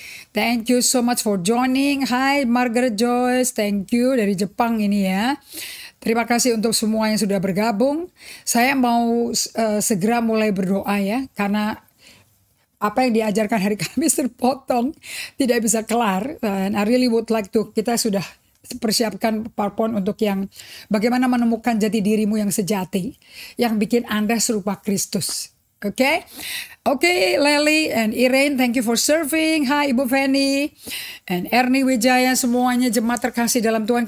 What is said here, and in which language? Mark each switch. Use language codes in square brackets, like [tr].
[en] Thank you so much for joining. [id] Hi Margaret Joyce, [en] thank you [id] dari Jepang ini ya. Terima kasih untuk semua yang sudah bergabung. Saya mau segera mulai berdoa ya, karena apa yang diajarkan hari Kamis terpotong, tidak bisa kelar. [en] And I really would like to, [id] kita sudah persiapkan PowerPoint untuk yang bagaimana menemukan jati dirimu yang sejati, yang bikin Anda serupa Kristus. [en] Oke, Lely and Irene, thank you for serving. [id] Hai Ibu Feni and Ernie Wijaya, semuanya jemaat terkasih dalam Tuhan.